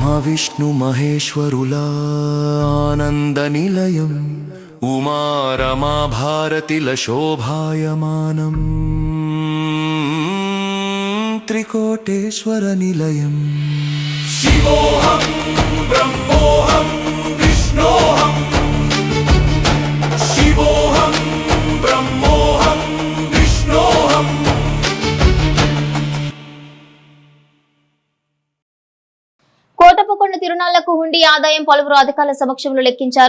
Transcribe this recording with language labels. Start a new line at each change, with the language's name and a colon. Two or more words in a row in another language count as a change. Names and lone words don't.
Telugu: విష్ణు మహేశ్వరులా ఆనంద నిలయం ఉమా రమా భారతిల శోభాయమానం త్రికోటేశ్వర నిలయం
Sanskrit: शिवोऽहं ब्रह्मोऽहं विष्णोऽहं शिवोऽहं ब्रह्मोऽहं विष्णोऽहं
Telugu: కోటపకొండ తిరునాళ్లకు హుండీ ఆదాయం పలువురు అధికారుల సమక్షంలో లెక్కించారు.